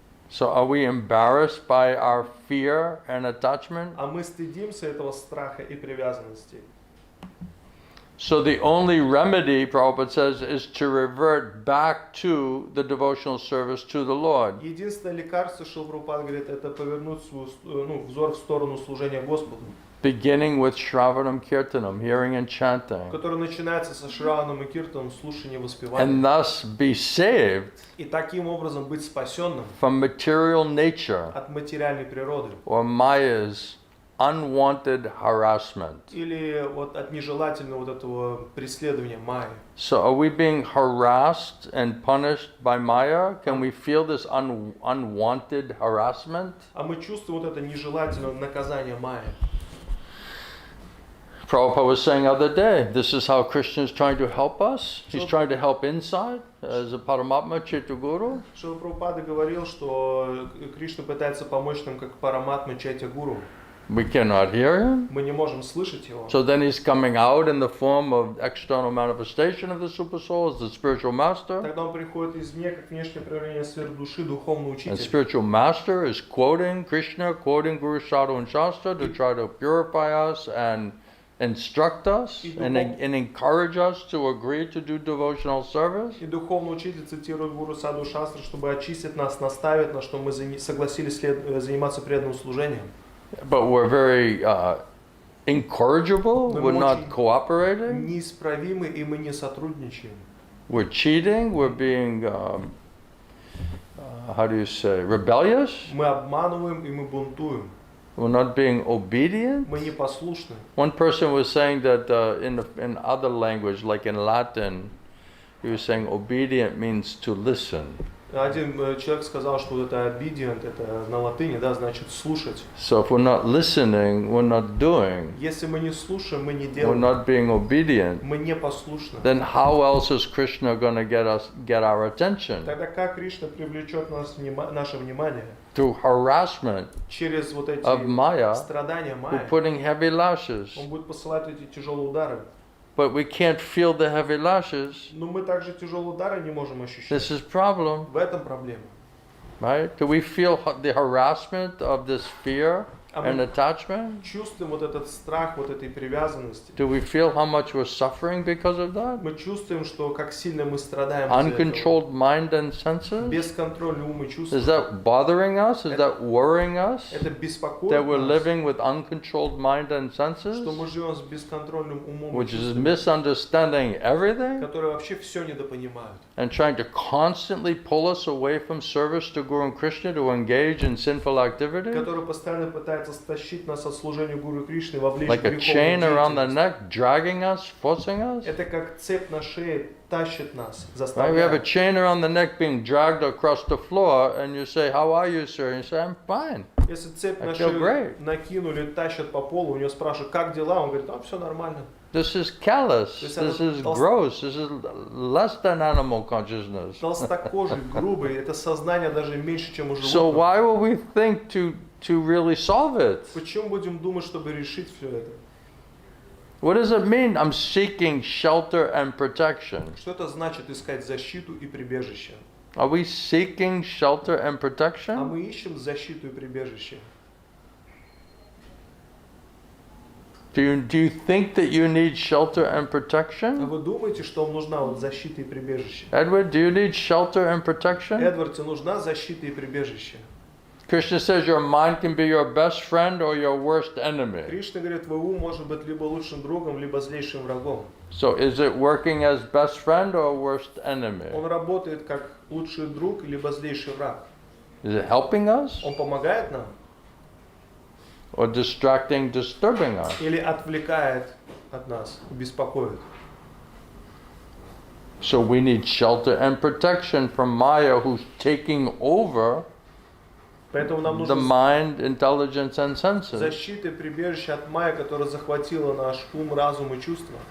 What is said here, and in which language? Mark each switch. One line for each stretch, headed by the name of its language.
English: So are we embarrassed by our fear and attachment?
Russian: А мы стыдимся этого страха и привязанности.
English: So the only remedy, Prabhupada says, is to revert back to the devotional service to the Lord.
Russian: Единственное лекарство, что Прабхупада говорит, это повернуть свой взор в сторону служения Господу,
English: Beginning with Shravanam Kirtanam, hearing and chanting,
Russian: который начинается со Шраваном и Киртаном, слушания и воспевания.
English: and thus be saved
Russian: И таким образом быть спасенным
English: from material nature
Russian: от материальной природы
English: or Maya's unwanted harassment.
Russian: или вот от нежелательного вот этого преследования Майи.
English: So are we being harassed and punished by Maya? Can we feel this unwanted harassment?
Russian: А мы чувствуем вот это нежелательное наказание Майи.
English: Prabhupada was saying the other day, this is how Krishna is trying to help us. He's trying to help inside as a Paramatma Chaitya
Russian: Шрила Прабхупада говорил, что Кришна пытается помочь нам как Параматма Чайтя Гуру.
English: We cannot hear him.
Russian: Мы не можем слышать его.
English: So then he's coming out in the form of external manifestation of the super soul as the spiritual master.
Russian: Тогда он приходит извне, как внешнее проявление сверхдуши, духовный
English: And
Russian: учитель.
English: spiritual master is quoting Krishna, quoting Guru Sadhu and Shastra to try to purify us and instruct us and encourage us to agree to do devotional service.
Russian: И духовный учитель цитирует Гуру Саду Шастру, чтобы очистить нас, наставить нас, чтобы мы согласились заниматься преданным служением.
English: But we're very incorrigible, we're not cooperating,
Russian: Неисправимы, и мы не сотрудничаем.
English: we're cheating, we're being, how do you say, rebellious,
Russian: Мы обманываем, и мы бунтуем.
English: we're not being obedient.
Russian: Мы непослушны.
English: One person was saying that in other language, like in Latin, he was saying obedient means to listen.
Russian: Один человек сказал, что вот это obedient, это на латыни, да, значит слушать.
English: So if we're not listening, we're not doing,
Russian: Если мы не слушаем, мы не
English: we're
Russian: делаем,
English: not being obedient,
Russian: мы не послушны.
English: then how else is Krishna going to get our attention?
Russian: Тогда как Кришна привлечет наше внимание?
English: Through harassment
Russian: Через вот эти
English: of Maya,
Russian: страдания
English: who
Russian: Майи.
English: putting heavy lashes.
Russian: Он будет посылать эти тяжелые удары.
English: But we can't feel the heavy lashes.
Russian: Но мы также тяжелые удары не можем ощущать.
English: This is problem,
Russian: В этом проблема.
English: right? Do we feel the harassment of this fear and attachment?
Russian: Чувствуем вот этот страх, вот этой привязанности.
English: Do we feel how much we're suffering because of that?
Russian: Мы чувствуем, что как сильно мы страдаем из-за этого.
English: Uncontrolled mind and senses?
Russian: Бесконтрольный ум и чувства.
English: Is that bothering us? Is that worrying us?
Russian: Это беспокоит
English: That we're
Russian: нас,
English: living with uncontrolled mind and senses?
Russian: что мы живем с бесконтрольным умом и
English: Which is
Russian: чувствами,
English: misunderstanding everything
Russian: которые вообще все недопонимают.
English: and trying to constantly pull us away from service to Guru and Krishna to engage in sinful activity?
Russian: Которые постоянно пытаются стащить нас от служения Гуру Кришны, вовлечь в
English: Like a chain
Russian: греховную
English: around the
Russian: деятельность.
English: neck, dragging us, forcing us?
Russian: Это как цепь на шее тащит нас,
English: Right? We have a
Russian: заставляет.
English: chain around the neck being dragged across the floor, and you say, "How are you, sir?" And you say, "I'm fine."
Russian: Если цепь
English: I
Russian: на
English: feel
Russian: шею
English: great.
Russian: накинули, тащат по полу, у него спрашивают, как дела? Он говорит, все нормально.
English: This is callous. This This is is gross. This is less than animal consciousness.
Russian: Толстокожий, грубый, это сознание даже меньше, чем у
English: So
Russian: животных.
English: why will we think to really solve it?
Russian: Почему будем думать, чтобы решить все это?
English: What does it mean? I'm seeking shelter and protection.
Russian: Что это значит искать защиту и прибежище?
English: Are we seeking shelter and
Russian: А
English: protection?
Russian: мы ищем защиту и прибежище.
English: Do you think that you need shelter and
Russian: А
English: protection?
Russian: вы думаете, что вам нужна вот защита и прибежище?
English: Edward, do you need shelter and protection?
Russian: Эдвард, тебе нужна защита и прибежище?
English: Krishna says your mind can be your best friend or your worst enemy.
Russian: Кришна говорит, твой ум может быть либо лучшим другом, либо злейшим врагом.
English: So is it working as best friend or worst enemy?
Russian: Он работает как лучший друг, либо злейший враг.
English: Is it helping us
Russian: Он помогает нам
English: or distracting, disturbing us?
Russian: или отвлекает от нас, беспокоит.
English: So we need shelter and protection from Maya, who's taking over
Russian: Поэтому нам
English: the mind, intelligence, and senses,
Russian: защита и прибежище от майя, которая захватила наш ум, разум и чувства.